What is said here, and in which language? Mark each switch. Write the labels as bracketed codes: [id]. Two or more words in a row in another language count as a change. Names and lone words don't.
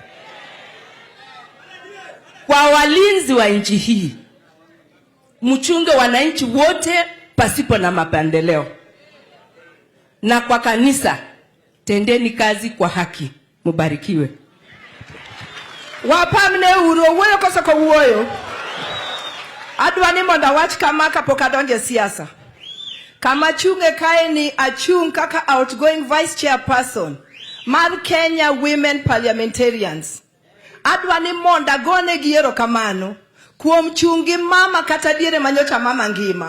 [sw] Kwa walinzi wa nchi hii, mchunge wananchi wote pasipo na mapendeleo. Na kwa kanisa, tendeni kazi kwa haki. Mubarikiwe. [luo] Wapamne uro wuoyo koso ko wuoyo. Adwa ni mondo awach kama kapok adonje siasa. Kama chunge kae ni achung kaka [en] outgoing vice chairperson [luo] mar Kenya Women Parliamentarians. Adwa ni mondo agone giero kamano kuom chungi mama kata diere manyocha mama ngima.